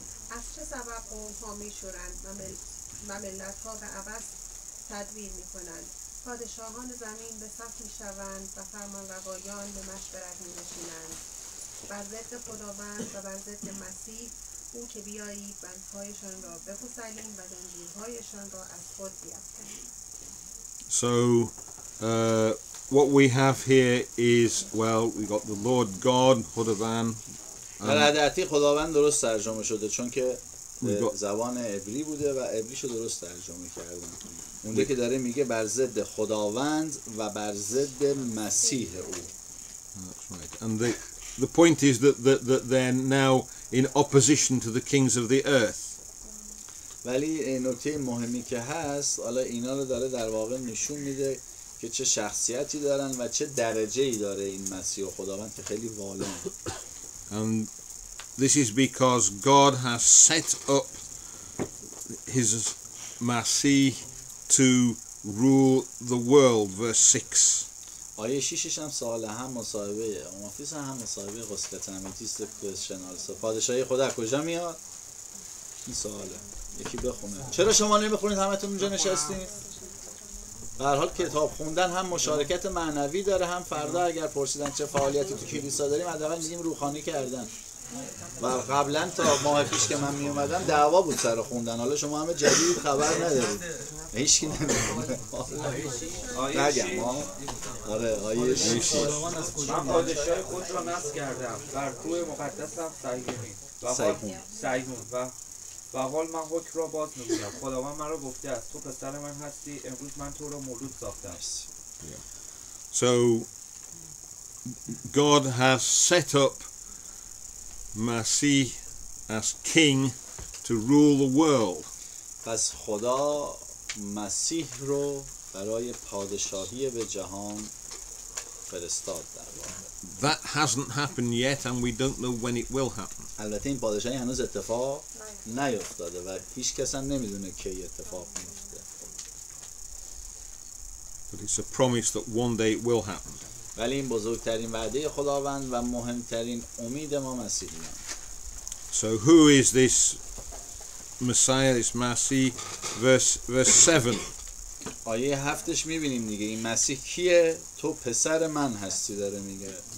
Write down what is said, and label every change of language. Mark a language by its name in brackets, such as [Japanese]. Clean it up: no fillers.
[Persian] از چه سبب قوم‌ها می‌شورند و ملت‌ها به عبث تدبیر می‌کنند؟ پادشاهان زمین به صف می‌شوند و فرمانروایان به مشورت می‌نشینند بر ضد خداوند و بر ضد مسیح، او که بیایید بندهایشان را بگسلیم و زنجیرهایشان را از خود بیفکنیم. [English] So what we have here is, well, we got the Lord God, Khudavand. [Persian] در عهد عتیق خداوند درست ترجمه شده چون که به زبان عبری بوده و عبریشو درست ترجمه کردن. اونجا که داره میگه بر ضد خداوند و بر ضد مسیح او. [English] That's right. And the point is that they're now in opposition to the kings of the earth. [Persian] ولی نکته مهمی که هست، حالا اینا رو داره در واقع نشون میده که چه شخصیتی دارن و چه درجه‌ای داره این مسیح و خداوند که خیلی والا. [English] And this is because God has set up his Masih to rule the world, verse 6. [Persian] آیه 6 هم سوال هم مصاحبه اومافیس هم مصاحبه غسل تمیتیست کوشنالس. پادشاهی خدا کجا میاد؟ این سواله. یکی بخونه. چرا شما نمیخونید همتون اونجا نشستین؟ به هر حال کتاب خوندن هم مشارکت معنوی داره، هم فردا اگر پرسیدن چه فعالیتی تو کلیسا داریم حداقل میگیم روحانی کردن. و قبلا تا ماه پیش که من می اومدم دعوا بود سر خوندن. حالا شما همه جدید خبر ندارید. هیچکی نمیدونه. نگم ها. آره آیه 6. من پادشاهی خود را نصب کردم بر کوه مقدسم سیهون و حال من حکم را باز میگویم. خداوند من را گفته است تو پسر من هستی، امروز من تو را مولود ساختم. [English] So God has set up Masih as king to rule the world. [Persian] پس خدا مسیح رو برای پادشاهی به جهان فرستاد در واقع. [English] That hasn't happened yet and we don't know when it will happen. [Persian] البته این پادشاهی هنوز اتفاق نیفتاده و هیچ کس هم نمیدونه کی اتفاق میفته. [English] But it's a promise that one day it will happen. [Persian] ولی این بزرگترین وعده خداوند و مهمترین امید ما مسیحیان. [English] So who is this Messiah, this Masih? Verse 7. [Persian] آیه 7 میبینیم دیگه این مسیح کیه؟ تو پسر من هستی داره میگه.